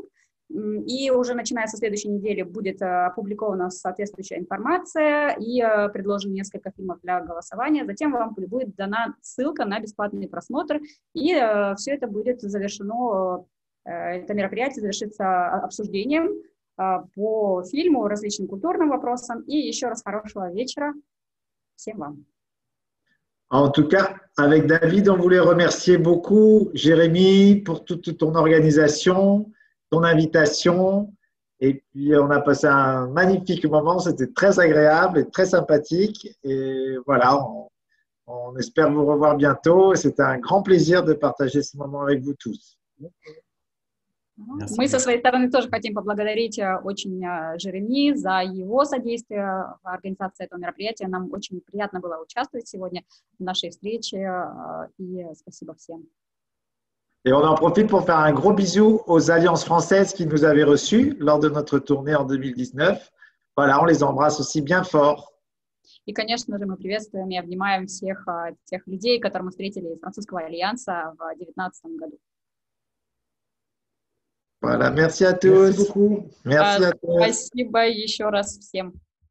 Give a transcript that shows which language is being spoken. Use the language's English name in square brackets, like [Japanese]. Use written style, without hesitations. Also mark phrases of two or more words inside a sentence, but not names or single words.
[Russian] И уже начиная со следующей недели будет опубликована соответствующая информация и предложено несколько фильмов для голосования. Затем вам будет дана ссылка на бесплатный просмотр, и все это будет завершено. Это мероприятие завершится обсуждением по фильму, различным культурным вопросам. И еще раз хорошего вечера всем вам. [French] En tout cas, avec David, on voulait remercier beaucoup Jérémy pour toute ton organisation, ton invitation. Et puis, on a passé un magnifique moment. C'était très agréable et très sympathique. Et voilà, on espère vous revoir bientôt. C'était un grand plaisir de partager ce moment avec vous tous. [Russian] Мы со своей стороны тоже хотим поблагодарить очень Жереми за его содействие в организации этого мероприятия. Нам очень приятно было участвовать сегодня в нашей встрече, и спасибо всем. [French] Et on en profite pour faire un gros bisou aux alliances françaises qui nous avaient reçus lors de notre tournée en 2019. Voilà, on les embrasse aussi bien fort. [Russian] И, конечно же, мы приветствуем и обнимаем всех тех людей, которых мы встретили из Французского альянса в 2019 году. [French] Voilà, merci à Merci tous. beaucoup. Merci à tous. [Russian] Спасибо еще раз всем.